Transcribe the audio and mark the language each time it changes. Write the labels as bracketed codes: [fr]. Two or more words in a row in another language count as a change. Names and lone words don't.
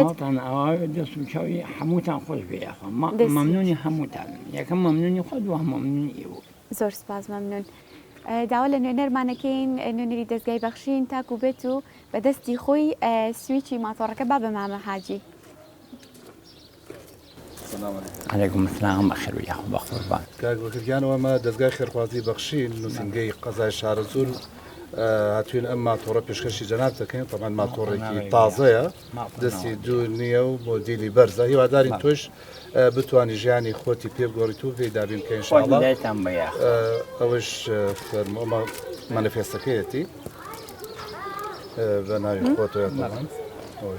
[ckb] دەست و چاوی هەمووتان خۆش بێ مەمنونی هەمووتان یەکەم مەمنونی خۆ دووەم مەمنونی ئێوە. زۆر سپاس مەمنون. داوا لە نوێنەرمانەکەین نوێنەری دەستگای بەخشین تاکو بێت و بەدەستی خۆی سویچی ماتۆڕەکە با بە مامە حاجی. [ar] عليكم السلام بخير وياكم بخير [ckb] كان وما دزگای خێرخوازی بەخشین نووسنگەی قەزای شارەزول هاتوین ئەم ماتۆڕە پێشکەشی جەناب دەکەین طبعاً ماتۆڕێکی تازەیە دەستی دوو نییە و مۆدیلی بەرزە هیوادارین توش بتوانی ژیانی خۆتی پێ بگۆڕیت و پێی دابین بکەین ئینشاءالله ئەوش فەرمووە مانیفێستەکەیەتی بە ناوی خۆتەوە ئەوش